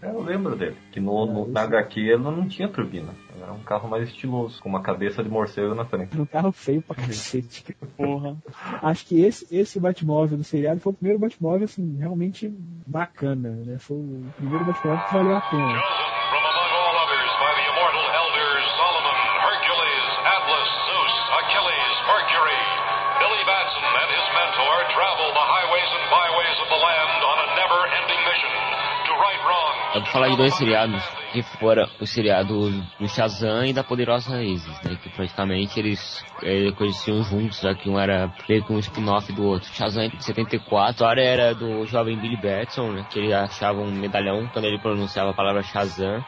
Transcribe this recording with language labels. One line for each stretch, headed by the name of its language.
Portuguese: É, eu lembro dele, que na HQ ele não tinha turbina. Era um carro mais estiloso, com uma cabeça de morcego na frente. Um carro feio pra cacete. Porra. Acho que esse Batmóvel do seriado foi o primeiro Batmóvel, assim, realmente bacana, né? Foi o primeiro Batmóvel que valeu a pena.
English: Chosen from among all others by the immortal elders Solomon, Hercules, Atlas, Zeus, Achilles, Mercury, Billy Batson and his mentor travel the highways and byways of the land on a never-ending mission to right wrongs.
Portuguese: Eu vou falar de dois seriados, que foram o seriado do Shazam e da Poderosa Isis, né? Que praticamente eles conheciam juntos, já que um era meio que um spin-off do outro. Shazam de 74, a história era do jovem Billy Batson, né? Que ele achava um medalhão quando ele pronunciava a palavra Shazam.